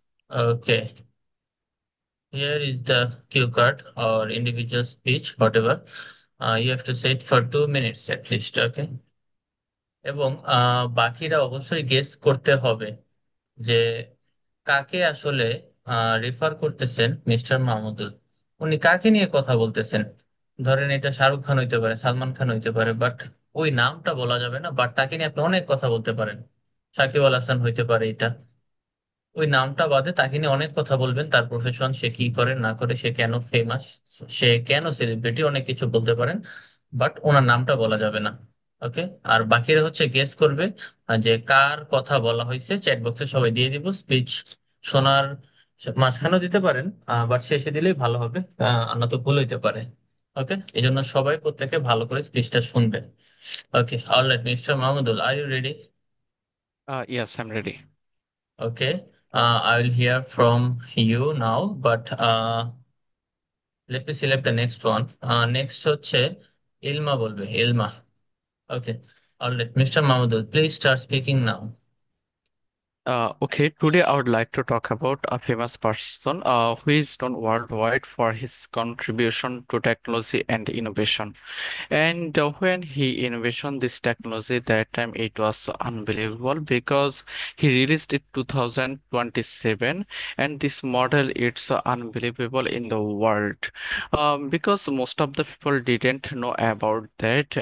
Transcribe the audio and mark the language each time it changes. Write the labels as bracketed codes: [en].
[en] Okay, here is the cue card or individual speech, whatever. You have to say it for 2 minutes at least, okay? [bn] এবং বাকিরা অবশ্যই guess করতে হবে যে কাকে আসলে রেফার করতেছেন মিস্টার মাহমুদুল। উনি কাকে নিয়ে কথা বলতেছেন? ধরেন এটা শাহরুখ খান হইতে পারে, সালমান খান হইতে পারে, বাট ওই নামটা বলা যাবে না। বাট তাকে নিয়ে আপনি অনেক কথা বলতে পারেন। সাকিব আল হাসান হইতে পারে এটা। ওই নামটা বাদে তাকে নিয়ে অনেক কথা বলবেন, তার প্রফেশন, সে কি করে না করে, সে কেন ফেমাস, সে কেন সেলিব্রিটি, অনেক কিছু বলতে পারেন। বাট ওনার নামটা বলা যাবে না। ওকে। আর বাকিরা হচ্ছে গেস করবে যে কার কথা বলা হয়েছে। চ্যাট বক্সে সবাই দিয়ে দিব স্পিচ। শোনার মাঝখানেও দিতে পারেন, বাট শেষে দিলেই ভালো হবে। না তো ভুল হইতে পারে। ওকে, এই জন্য সবাই প্রত্যেকে ভালো করে স্পিচটা শুনবেন। ওকে, alright mister Mahmudul, [en] Are you ready? Yes, I'm ready. Okay, I will hear from you now, but let me select the next one. [bn] Next হচ্ছে ইলমা বলবে, ইলমা। [en] Okay, all right, Mr. Mahmudul, please start speaking now. Okay, today I would like to talk about a famous person who is known worldwide for his contribution to technology and innovation. And when he invented this technology, that time it was so unbelievable because he released it 2027, and this model it's so unbelievable in the world because most of the people didn't know about that.